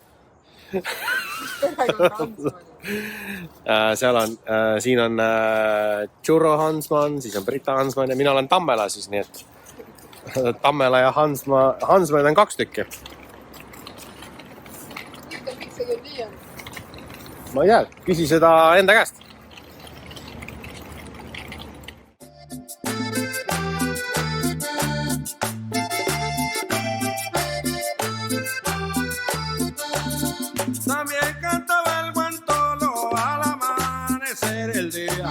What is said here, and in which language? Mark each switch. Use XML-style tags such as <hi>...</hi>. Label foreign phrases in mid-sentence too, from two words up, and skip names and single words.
<et>Siin on Churro Hansman, siis on Brita Hansman ja mina olen Tammela siis, nii et Tammela ja Hansmanid on 2 tükki. Miks see küll nii on? Ma ei tea, küsi seda enda käest.</et> <es>También cantaba el guantolo al amanecer el día.</es>